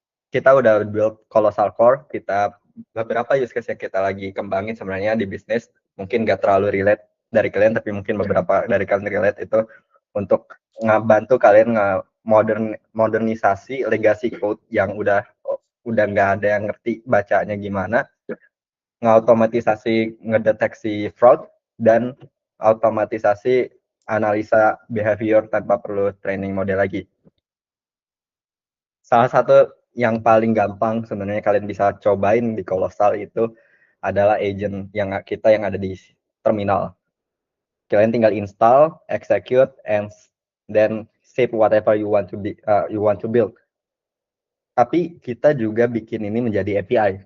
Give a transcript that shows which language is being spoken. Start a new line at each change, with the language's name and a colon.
Indonesian: Kita udah build Colossal Core, kita beberapa use case yang kita lagi kembangin sebenarnya di bisnis, mungkin nggak terlalu relate dari kalian, tapi mungkin beberapa dari kalian relate, itu untuk ngebantu kalian modernisasi legacy code yang udah nggak ada yang ngerti bacanya gimana, ngautomatisasi ngedeteksi fraud, dan automatisasi analisa behavior tanpa perlu training model lagi. Salah satu yang paling gampang sebenarnya kalian bisa cobain di Colossal itu adalah agent yang ada di terminal. Kalian tinggal
English: install, execute, and then save whatever you want to build.
Indonesian: Tapi kita juga bikin ini menjadi API.